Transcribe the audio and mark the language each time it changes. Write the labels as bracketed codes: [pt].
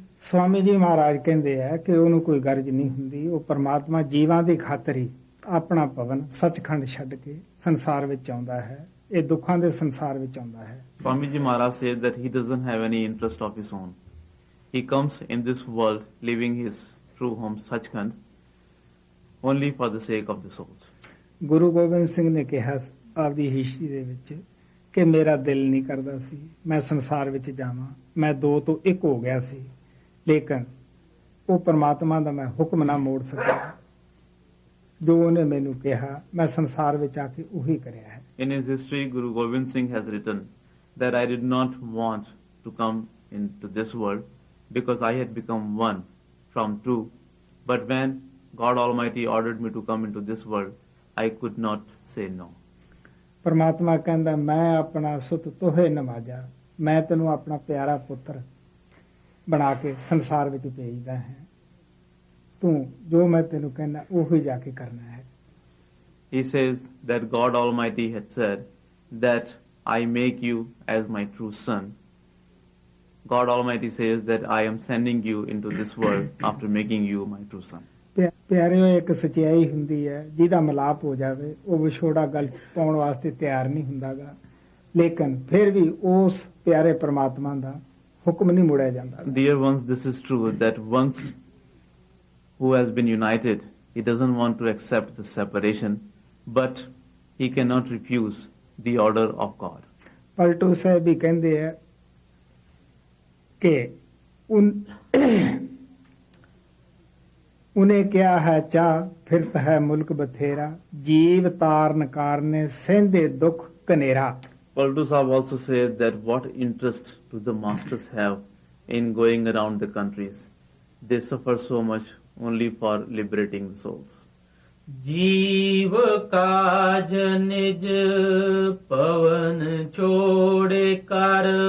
[pa] ਸਵਾਮੀ ਜੀ ਮਹਾਰਾਜ ਕਹਿੰਦੇ ਆ ਕਿ ਉਹਨੂੰ ਕੋਈ ਗਰਜ ਨਹੀਂ ਹੁੰਦੀ। ਉਹ ਪਰਮਾਤਮਾ ਜੀਵਾਂ ਦੀ ਖਾਤਰ ਹੀ ਆਪਣਾ ਭਵਨ ਸੱਚਖੰਡ ਛੱਡ ਕੇ ਸੰਸਾਰ ਵਿੱਚ ਆਉਂਦਾ ਹੈ। ਇਹ ਦੁੱਖਾਂ ਦੇ ਸੰਸਾਰ ਵਿੱਚ ਆਉਂਦਾ ਹੈ। [en] Swamiji Maharaj says that he doesn't have any interest of his own. He comes in this world leaving his true home Sachkhand only for the sake of the souls. [pa] Guru Gobind Singh ਨੇ ਕਿਹਾ ਆਪਦੀ ਹਿਸਟਰੀ ਦੇ ਵਿੱਚ ਕਿ ਮੇਰਾ ਦਿਲ ਨਹੀਂ ਕਰਦਾ ਸੀ ਮੈਂ ਸੰਸਾਰ ਵਿੱਚ ਜਾਵਾਂ। ਮੈਂ ਦੋ ਤੋਂ ਇੱਕ ਹੋ ਗਿਆ ਸੀ, ਲੇਕਿਨ ਉਹ ਪਰਮਾਤਮਾ ਦਾ ਮੈਂ ਹੁਕਮ ਨਾ ਮੋੜ ਸਕਿਆ। ਜੋ ਉਹਨੇ ਮੈਨੂੰ ਕਿਹਾ ਮੈਂ ਸੰਸਾਰ ਵਿੱਚ ਆ ਕੇ ਉਹੀ ਕਰਿਆ ਹੈ। [en] In his history, Guru Gobind Singh has written that I did not want to come into this world because I had become one from true. But when God Almighty ordered me to come into this world, I could not say no. [pa] ਪਰਮਾਤਮਾ ਕਹਿੰਦਾ ਮੈਂ ਆਪਣਾ ਸੁਤ ਤੋਹੇ ਨਵਾਜਾ, ਮੈਂ ਤੈਨੂੰ ਆਪਣਾ ਪਿਆਰਾ ਪੁੱਤਰ ਬਣਾ ਕੇ ਸੰਸਾਰ ਵਿੱਚ ਭੇਜਦਾ ਹੈ। ਤੂੰ ਜੋ ਮੈਂ ਤੈਨੂੰ ਕਹਿੰਦਾ ਉਹੀ ਜਾ ਕੇ ਕਰਨਾ ਹੈ। [en] He says that God Almighty had said that I make you as my true son. God Almighty says that I am sending you into this world after making you my true son. [pa] ਪਿਆਰਿਓ, ਇੱਕ ਸਚਾਈ ਹੁੰਦੀ ਹੈ ਜਿਹਦਾ ਮਿਲਾਪ ਹੋ ਜਾਵੇ ਉਹ ਵਿਛੋੜਾ ਗਲ ਪਾਉਣ ਵਾਸਤੇ ਤਿਆਰ ਨਹੀਂ ਹੁੰਦਾਗਾ, ਲੇਕਿਨ ਫਿਰ ਵੀ ਉਸ ਪਿਆਰੇ ਪਰਮਾਤਮਾ ਦਾ ਹੁਕਮ ਨਹੀਂ ਮੋੜਿਆ ਜਾਂਦਾ। [en] Dear ones, this is true that once who has been united, he doesn't want to accept the separation, but he cannot refuse the order of God. [pa] Paltu ਸਾਹਿਬ ਵੀ ਕਹਿੰਦੇ ਆ ਕਿ ਉਹਨੇ ਕਿਹਾ ਹੈ [hi] ਚਾਹ ਫਿਰਤ ਹੈ ਮੁਲਕ ਬਥੇਰਾ ਜੀਵ ਤਾਰਨ ਕਾਰਨੇ ਸਹਿੰਦੇ ਦੁੱਖ Canara. [en] Paltu Sahib also said that what interest do the masters have in going around the countries? They suffer so much only for liberating the souls. [hi] जीव काज निज पवन छोड़े कर